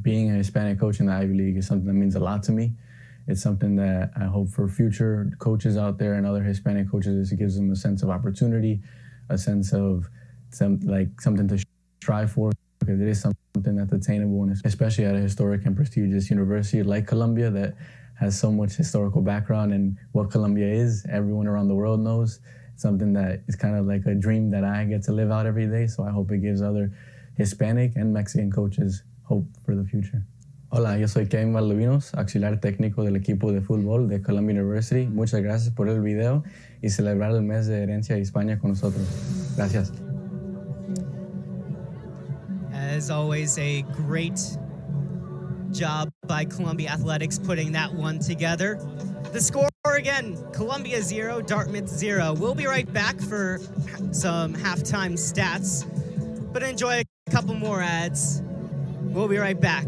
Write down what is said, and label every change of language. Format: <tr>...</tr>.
<en>Being a Hispanic coach in the Ivy League is something that means a lot to me. It's something that I hope for future coaches out there and other Hispanic coaches, it gives them a sense of opportunity, a sense of something to strive for, because it is something that's attainable, and especially at a historic and prestigious university like Columbia that has so much historical background, and what Columbia is, everyone around the world knows. It's something that is kind of like a dream that I get to live out every day, so I hope it gives other Hispanic and Mexican coaches hope for the future.</en> <es>Hola, yo soy Kevin Valdivinos, auxiliar técnico del equipo de fútbol de Columbia University. Muchas gracias por el video y celebrar el mes de herencia de Hispania con nosotros. Gracias.</es> <en>As always, a great job by Columbia Athletics putting that one together. The score again, Columbia 0, Dartmouth 0. We'll be right back for some halftime stats, but enjoy a couple more ads. We'll be right back.</en>